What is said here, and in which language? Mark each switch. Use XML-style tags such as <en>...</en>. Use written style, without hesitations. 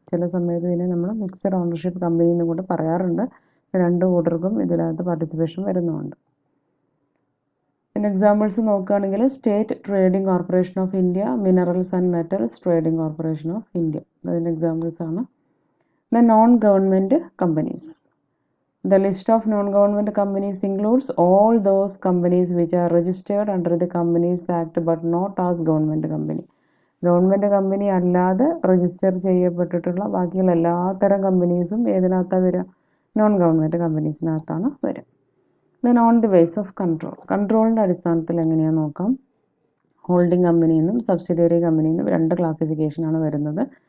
<ml>ചില സമയത്ത് ഇതിനെ നമ്മൾ മിക്സഡ് ഓണർഷിപ്പ് കമ്പനി എന്നും കൂടെ പറയാറുണ്ട്. രണ്ട് കൂട്ടർക്കും ഇതിനകത്ത് പാർട്ടിസിപ്പേഷൻ വരുന്നുണ്ട്. പിന്നെ എക്സാമ്പിൾസ് നോക്കുകയാണെങ്കിൽ state trading corporation of India, minerals and metals trading corporation of India, അതിൻ്റെ എക്സാമ്പിൾസ് ആണ്.</ml> <en>The non government companies. The list of non-government companies includes all those companies which are registered under the Companies Act but not as government company.</en> <ml>Government company അല്ലാതെ register ചെയ്യപ്പെട്ടിട്ടുള്ള ബാക്കിയുള്ള എല്ലാത്തരം കമ്പനീസും ഏതിനകത്താണ് വരിക? Non government കമ്പനീസിനകത്താണ് വരിക.</ml> <en>Then on the base of control.</en> <ml>കൺട്രോളിൻ്റെ അടിസ്ഥാനത്തിൽ എങ്ങനെയാണെന്ന് നോക്കാം. Holding കമ്പനിയെന്നും subsidiary കമ്പനിയെന്നും രണ്ട് ക്ലാസിഫിക്കേഷനാണ് വരുന്നത്.</ml>